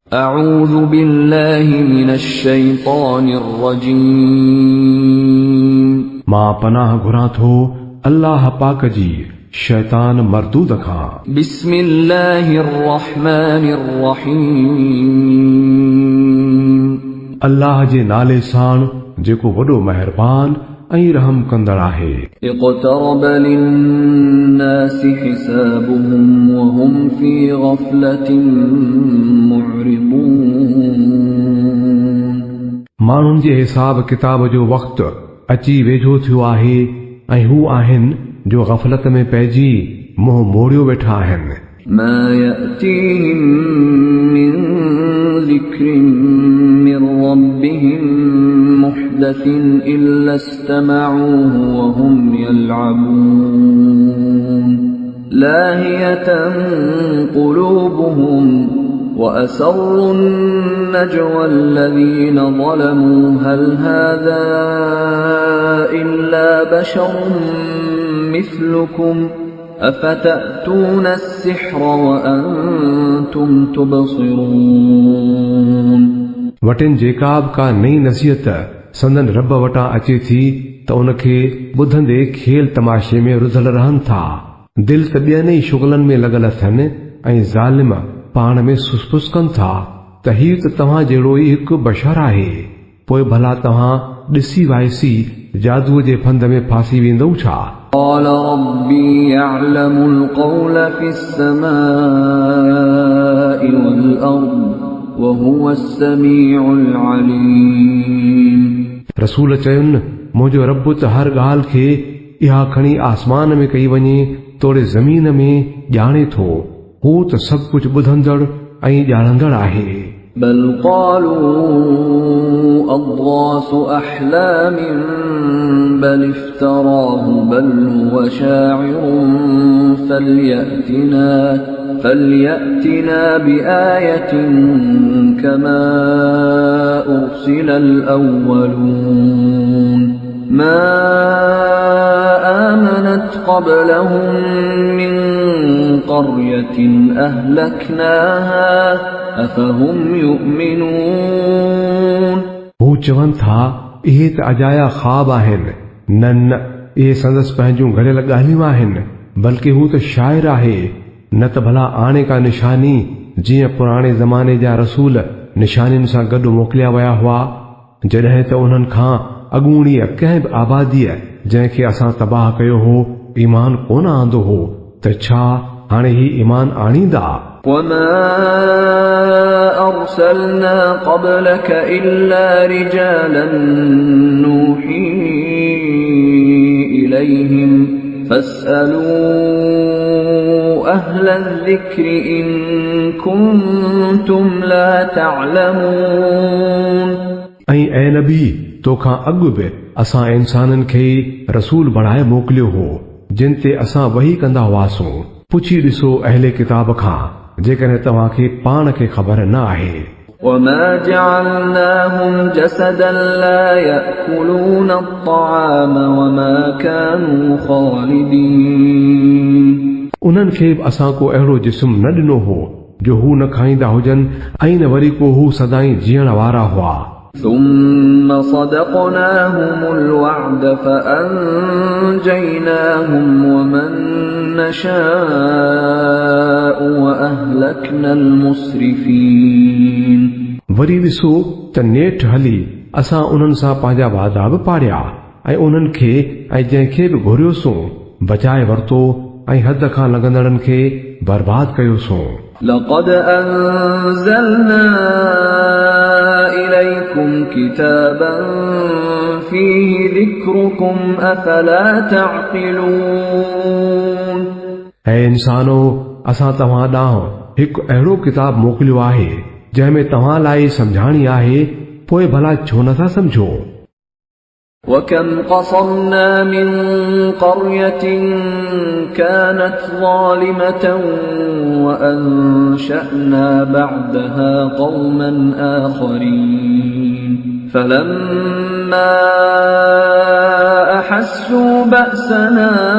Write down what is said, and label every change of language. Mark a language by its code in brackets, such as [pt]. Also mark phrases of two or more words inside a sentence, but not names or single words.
[ar] أعوذ بالله من الشيطان الرجيم [sd] मां पनाह घुरां थो अल्लाह पाक जी शैतान मरदूद खां। [ar] بسم الله الرحمن الرحيم [sd] अल्लाह जे नाले साण जेको वॾो मेहरबान ऐं रहम कंदड़ आहे। [ar] اقترب للناس حسابهم وهم في غفلة معرضون [sd] माण्हुनि जे हिसाब किताब जो वक़्तु अची वेझो थियो आहे ऐं हू आहिनि जो गफ़लत में पइजी मुंहुं मोड़ियो वेठा आहिनि। [ar] ما يأتيهم من ذكر من ربهم محدث إلا استمعوه وهم يلعبون لاهية قلوبهم وأسروا النجوى الذين ظلموا هل هذا إلا بشر مثلكم أفتأتون السحر وأنتم تبصرون [sd] वटिन जेका बि का नई नसीहत संदन रब वटां अचे थी त उनखे ॿुधंदे खेल तमाशे में रुधल रहनि था। दिल त ॿियनि ई शुगलनि में लॻल अथनि ऐं ज़ालिम पाण में सुसपुस कनि था त हीउ त तव्हां जहिड़ो ई हिकु बशर आहे। पोइ भला तव्हां ॾिसी वाइसी जादूअ जे फंद में फासी वेंदव छा? [ar] قال ربي يعلم القول في السماء والأرض وهو السميع العليم [sd] रसूल चयुनि मुंहिंजो रब त हर ॻाल्हि खे इहा खणी आसमान में कई वञे तोड़े ज़मीन में ॼाणे थो। हू त सभु कुझु ॿुधंदड़ ऐं ॼाणंदड़ आहे। [ar] بل قالوا أضغاث أحلام بل افتراه بل هو شاعر فليأتنا بآية كما أرسل الأولون ما آمنت قبلهم من قرية أهلكناها أفهم يؤمنون [sd] हू चवनि था इहे त अजाया ख्वाब आहिनि, न न इहे संदसि पंहिंजूं घड़ियल ॻाल्हियूं आहिनि, बल्कि हू त शाइर आहे। न त भला आणे का निशानी जीअं पुराणे ज़माने जा रसूल निशानियुनि सां गॾु मोकिलिया विया हुआ। जॾहिं त उन्हनि खां अॻूणीअ कंहिं बि आबादीअ जंहिंखे असां तबाह कयो हो ईमान कोन आंदो हो, त छा हाणे ही ईमान आणींदा? [ar] وما أرسلنا قبلك إلا رجالا نوحي إليهم فاسألوا أهل الذكر إن كنتم لا تعلمون [sd] ऐं ऐ नबी तोखां अॻु बि असां इंसाननि खे रसूल बणाए मोकिलियो हो जिन ते असां वही कंदा हुआसीं। पुछी ॾिसो अहले किताब खां जेकॾहिं तव्हांखे पाण खे ख़बर न आहे। [ar] وما جعلناهم جسدا لا يأكلون الطعام وما كانوا خالدين [sd] उन्हनि खे बि असां को अहिड़ो जिस्म न ॾिनो हो जो हू न खाईंदा हुजनि ऐं न वरी को हू सदाईं जीअण वारा हुआ। [ar] ثم صدقناهم الوعد فأنجيناهم ومن نشاء وأهلكنا المسرفين [sd] वरी ॾिसो त नेठि हली असां उन्हनि सां पंहिंजा वादा बि पाड़िया ऐं उन्हनि खे ऐं जंहिंखे बि घुरियोसूं बचाए वरितो ऐं हद खां लॻंदड़नि खे बर्बाद कयोसूं। [ar] لقد أنزلنا إليكم كتابا فيه ذكركم أفلا تعقلون [sd] ऐं इंसानो असां तव्हां ॾांहुं हिकु अहिड़ो किताब मोकिलियो आहे जंहिंमें तव्हां लाइ सम्झाणी आहे, पोइ भला छो नथा सम्झो। [ar] وكم قصمنا من قرية كانت ظالمة وأنشأنا بعدها قوما آخرين فلما أحسوا بأسنا